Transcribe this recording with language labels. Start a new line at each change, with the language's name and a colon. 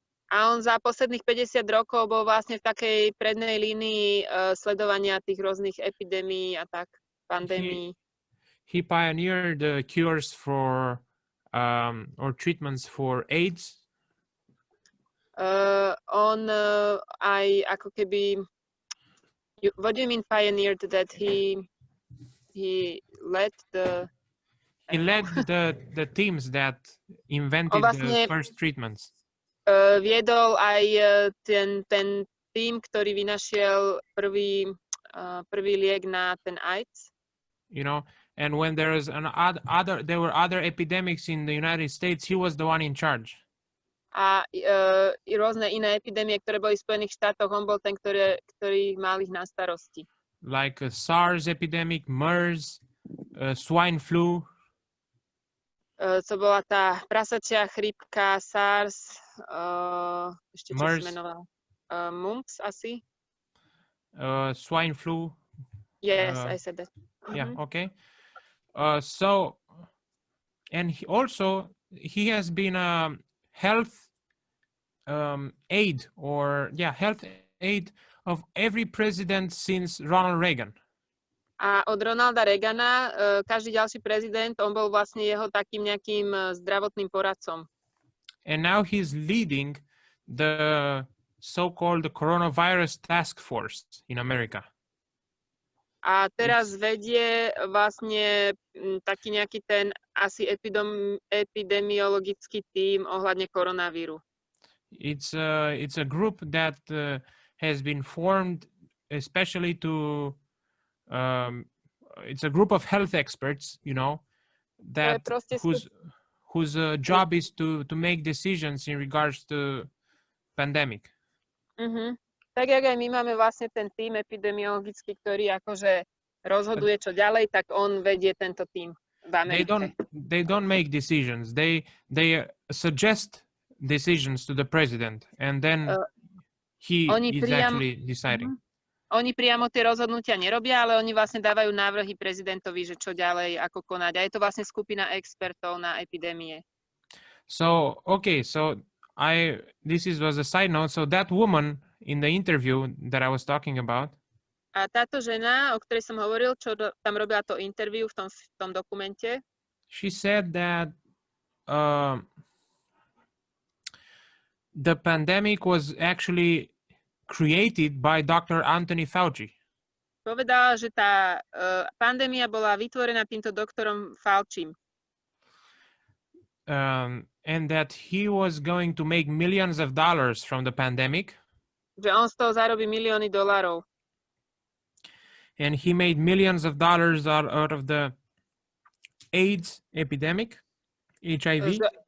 Slovak: A on za posledných 50 rokov bol vlastne v takej prednej línii sledovania tých rôznych epidémií a tak, pandémií.
English: He pioneered cures for or treatments for AIDS.
Slovak: On aj ako keby,
English: what do you mean pioneered? That he led the teams that invented the first treatments.
Slovak: Viedol aj ten tým, ktorý vynašiel prvý liek na ten AIDS.
English: You know, and when there were other epidemics in the United States, he was the one in charge.
Slovak: A rôzne iné epidémie, ktoré boli v Spojených štátoch, on bol ten, ktorý mal ich na starosti.
English: Like a SARS epidemic, MERS, swine flu.
Slovak: Co bola tá prasačia chrípka, SARS, ešte čo
English: MERS.
Slovak: sa menoval? Mumps asi?
English: Swine flu. Yes, I said that. Yeah, okay. So, and he has been health aid of every president since Ronald Reagan.
Slovak: A od Ronalda Reagana, každý ďalší prezident, on bol vlastne jeho takým nejakým zdravotným poradcom.
English: And now he's leading the so-called coronavirus task force in America.
Slovak: A teraz vedie vlastne taký nejaký ten asi epidemiologický tím ohľadne koronavíru.
English: It's a group that has been formed especially to it's a group of health experts, you know, that whose job is to make decisions in regards to pandemic.
Slovak: Tak jak aj my máme vlastne ten tým epidemiologický, ktorý akože rozhoduje čo ďalej, tak on vedie tento tým v Amerike.
English: They don't make decisions. They suggest decisions to the president, and then he is actually deciding.
Slovak: Oni priamo tie rozhodnutia nerobia, ale oni vlastne dávajú návrhy prezidentovi, že čo ďalej, ako konať. A je to vlastne skupina expertov na epidémie.
English: So, okay, this was a side note. So that woman in the interview that I was talking about.
Slovak: A táto žena, o ktorej som hovoril, čo tam robila to interview v tom dokumente.
English: She said that the pandemic was actually created by Dr. Anthony Fauci.
Slovak: Povedala, že tá pandémia bola vytvorená týmto doktorom Faucim.
English: And that he was going to make millions of dollars from the pandemic.
Slovak: Že on z toho zarobí milióny dolárov.
English: And he made millions of dollars out of the AIDS epidemic, HIV.